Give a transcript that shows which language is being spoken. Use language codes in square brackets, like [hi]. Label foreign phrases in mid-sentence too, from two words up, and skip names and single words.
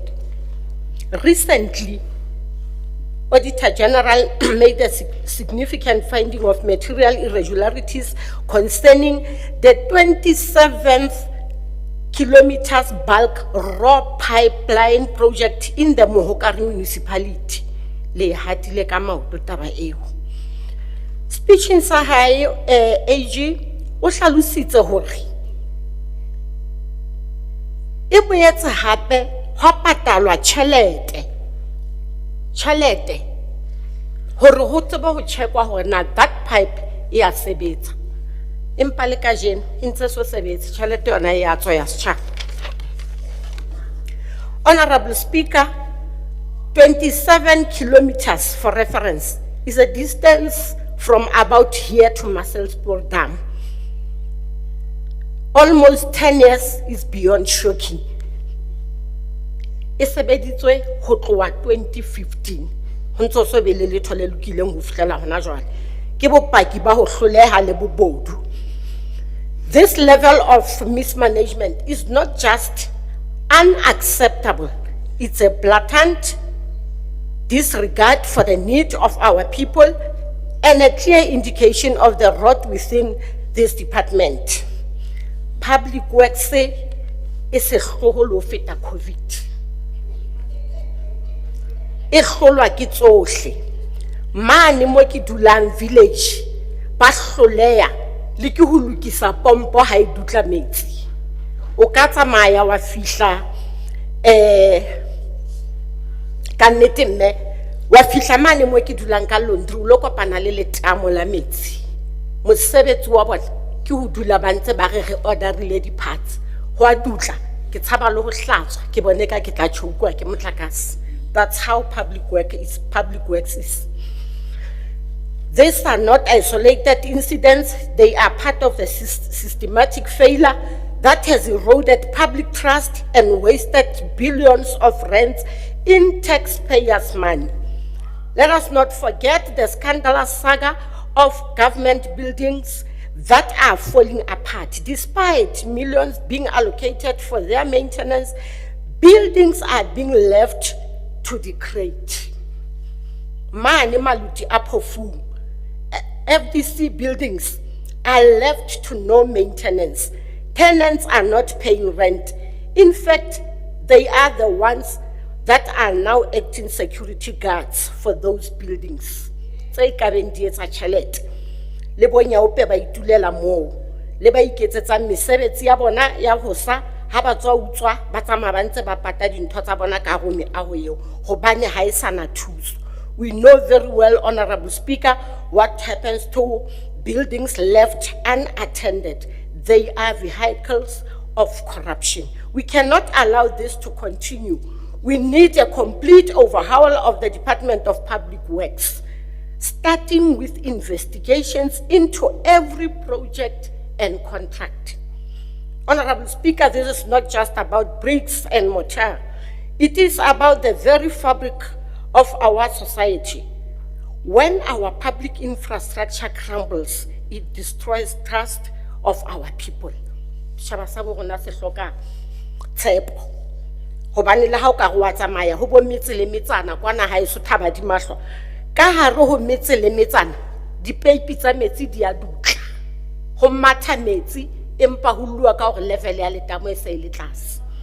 [en] Recently, Auditor General made a significant finding of material irregularities concerning the 27th kilometers bulk raw pipeline project in the Mohokari municipality. [st] Le hatile ka maoto taba eo. Speech in sa hae AG o hlalositse hore e boetse hape ho patalwa tjhelete hore ho tseba ho checkwa hore na that pipe e a sebetsa, empa le kajeno e ntse so sebetsa tjhelete yona e a tswa ya setjhaba. [en] Honorable Speaker, 27 kilometers, for reference, is a distance from about here to Marcelspoort Dam. Almost 10 years is beyond shocking. [st] E sebeditswe ho tloha 2015. Ho ntse so be le letho le lokileng ho fihlela hona jwale. Ke bopaki ba ho hloleha le bobodu. [en] This level of mismanagement is not just unacceptable, it's a blatant disregard for the need of our people and a clear indication of the rot within this department. Public Works say it's a hloholo feta COVID. [st] E kgolwa ke tsohle. Mane mo ke dulang village ba hloleha le ke ho lokisa pompo ha e dutla metsi. O ka tsamaya wa fihla ka nnete mme wa fihla mane mo ke dulang ka laundry o lo kopana le letamo la metsi. Mosebetsi wa bona ke ho dula ba ntse ba re orderile di parts. Ho a dutla ke tshaba le ho hlatswa ke bone ka ke tla tshokwa ke motlakase. [en] That's how public works is. These are not isolated incidents, they are part of a systematic failure that has eroded public trust and wasted billions of rands in taxpayers' money. Let us not forget the scandalous saga of government buildings that are falling apart. Despite millions being allocated for their maintenance, buildings are being left to degrade. [st] Mane maluti aphofu. [en] FDC buildings are left to no maintenance. Tenants are not paying rent. In fact, they are the ones that are now acting security guards for those buildings. [st] Tse kabeng di etsa tjhelete. Le bonyaope ba itulela moo. Le ba iketsetsa mesebetsi ya bona ya ho sa ha ba tswa utswa ba tsamaya ba ntse ba pata dintho tsa bona ka ho meaho eo hobane ha e sana thuso. [en] We know very well, Honorable Speaker, what happens to buildings left unattended. They are vehicles of corruption. We cannot allow this to continue. We need a complete overhaul of the Department of Public Works, starting with investigations into every project and contract. Honorable Speaker, this is not just about bricks and mortar. It is about the very fabric of our society. When our public infrastructure crumbles, it destroys trust of our people. [st] Shaba sa bo rona se hloka tshepo. Hobane le ha o ka go wa tsamaya ho bo metse le metsana kwana ha e so thaba di mahlo. Ka hare ho metse le metsana, dipeipi tsa metsi di a dutla. Ho matha metsi empa ho lua ka hore level ya letamo e se le tlase.